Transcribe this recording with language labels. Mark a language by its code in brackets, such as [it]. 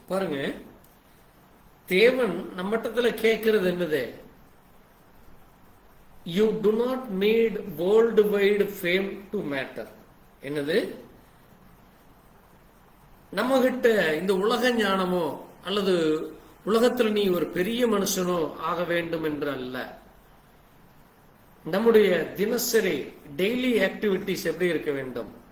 [ta] பாருங்க, தேவன் நம்மட்டத்துல கேட்கிறது என்னது? [en] You do not need worldwide fame to matter. [ta] என்னது? நம்ம கிட்ட இந்த உலக ஞானமோ அல்லது உலகத்தில் நீ ஒரு பெரிய மனுஷனோ ஆக வேண்டும் என்று அல்ல. நம்முடைய தினசரி டெய்லி ஆக்டிவிட்டிஸ் எப்படி இருக்க வேண்டும்?